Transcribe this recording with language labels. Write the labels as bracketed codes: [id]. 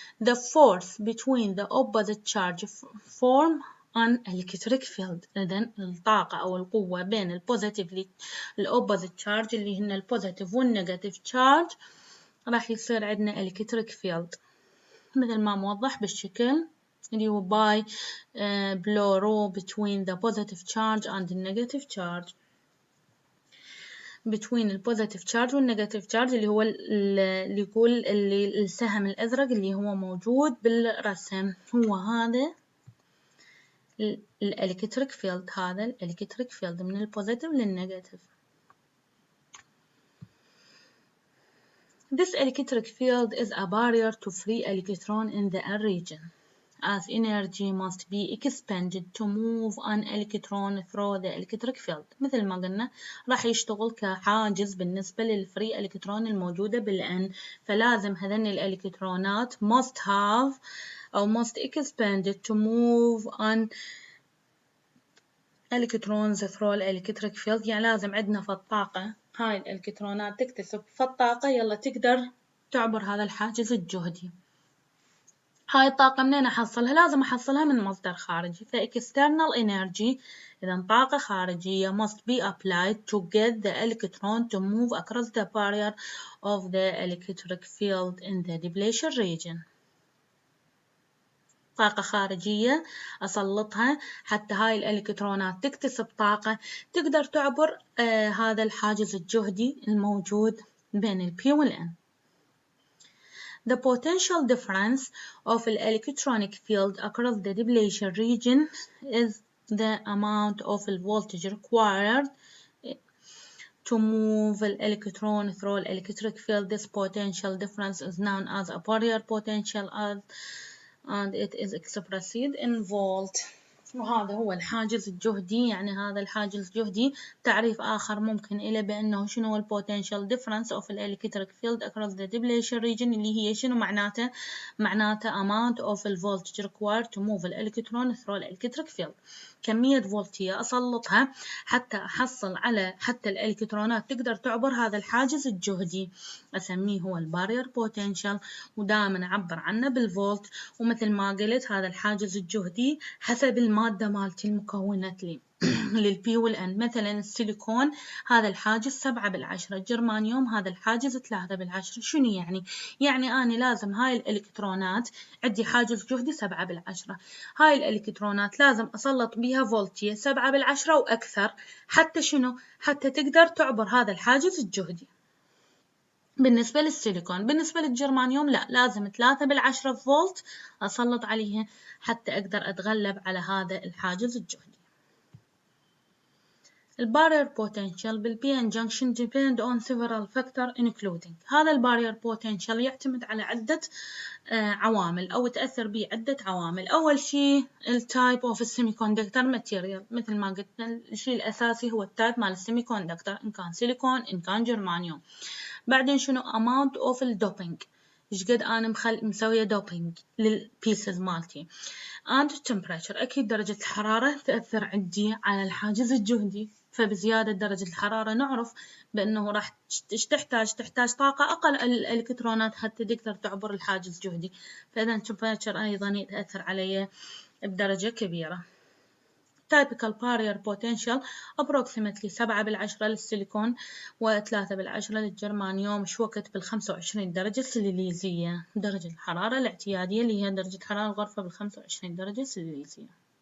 [en] The force between the opposite charge form an electric field. [ar] إذن الطاقة أو القوة بين الopposite charge اللي هن البوزيتيف والنيجاتيف charge راح يصير عندنا electric field مثل ما موضح بالشكل اللي هو [en] by below rho between the positive charge and the negative charge. [ar] between البوزيتيف charge والنيجاتيف charge اللي هو اللي يقول اللي السهم الأزرق اللي هو موجود بالرسم هو هذا الإلكتريك فيلد. هذا الإلكتريك فيلد من البوزيتيف للنيجاتيف. [en] This electric field is a barrier to free electron in the N region, as energy must be expended to move an electron through the electric field. [ar] مثل ما قلنا راح يشتغل كحاجز بالنسبة للفري إلكترون الموجودة بالN. فلازم هذين الإلكترونات [en] must have أو must expended to move an electrons through the electric field. [ar] يعني لازم عندنا في الطاقة هاي الإلكترونات تكتسب في الطاقة يلا تقدر تعبر هذا الحاجز الجهدي. هاي الطاقة منين أحصلها؟ لازم أحصلها من مصدر خارجي. [en] external energy [ar] إذا طاقة خارجية [en] must be applied to get the electron to move across the barrier of the electric field in the depletion region. [ar] طاقة خارجية أسلطها حتى هاي الإلكترونات تكتسب طاقة تقدر تعبر هذا الحاجز الجهدي الموجود بين ال P وال N. [en] The potential difference of the electronic field across the depletion region is the amount of voltage required to move the electron through the electric field. This potential difference is known as a barrier potential and it is expressed in volt. [ar] وهذا هو الحاجز الجهدي. يعني هذا الحاجز الجهدي تعريف آخر ممكن إلى بأنه شنو هو [en] potential difference of the electric field across the depletion region [ar] اللي هي شنو معناته [en] amount of the voltage required to move the electron through the electric field. [ar] كمية فولتية أسلطها حتى أحصل على حتى الإلكترونات تقدر تعبر هذا الحاجز الجهدي أسميه هو البارير بوتنشال ودائما أعبر عنه بالفولت. ومثل ما قلت هذا الحاجز الجهدي حسب المادة مالتي المكونة لي للبي والان. مثلا السيليكون هذا الحاجز 7/10، الجرمانيوم هذا الحاجز 3/10. شنو يعني؟ يعني أنا لازم هاي الإلكترونات عندي حاجز جهدي 7/10، هاي الإلكترونات لازم أسلط بيها فولتية 7/10 وأكثر حتى شنو؟ حتى تقدر تعبر هذا الحاجز الجهدي. بالنسبة للسيليكون. بالنسبة للجرمانيوم لا، لازم 3/10 فولت أسلط عليها حتى أقدر أتغلب على هذا الحاجز الجهدي. البارير [en] potential بالPN junction depend on several factors including. [ar] هذا البارير potential يعتمد على عدة عوامل أو تأثر به عدة عوامل. أول شيء التايب of semiconductor material، مثل ما قلت الشيء الأساسي هو التايب مال السيميكوندكتور، إن كان سيليكون إن كان جرمانيوم. بعدين شنو [en] amount of [ar] الدوبينج، إيش قد أنا مسوية دوبينج للبيسز مالتي. [en] and temperature، [ar] أكيد درجة الحرارة تأثر عندي على الحاجز الجهدي، فبزيادة درجة الحرارة نعرف بأنه راح تحتاج طاقة أقل الإلكترونات حتى تقدر تعبر الحاجز الجهدي، فإذا temperature أيضا يتأثر علي بدرجة كبيرة. [en] typical barrier potential approximately 7/10 [ar] للسيليكون و3/10 للجرمانيوم. شو وقت 25 درجة سليزية درجة الحرارة الاعتيادية اللي هي درجة حرارة الغرفة 25 درجة سليزية.